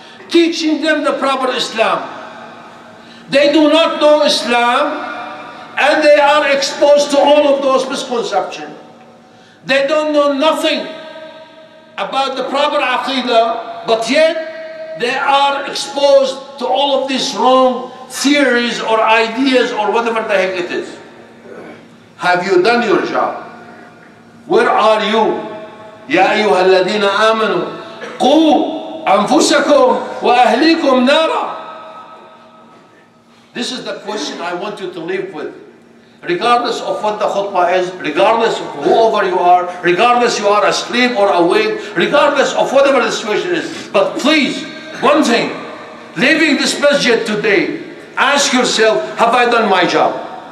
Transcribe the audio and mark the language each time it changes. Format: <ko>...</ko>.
<en>Teaching them the proper Islam? They do not know Islam and they are exposed to all of those misconceptions. They don't know nothing about the proper aqidah, but yet they are exposed to all of these wrong theories or ideas or whatever the heck it is. Have you done your job? Where are you?</en> <ar>يا أيها الذين آمنوا قوا أنفسكم وأهليكم نارا.</ar> <en>This is the question I want you to live with. Regardless of what the khutbah is, regardless of whoever you are, regardless you are asleep or awake, regardless of whatever the situation is. But please, one thing, leaving this masjid today, ask yourself, have I done my job?</en>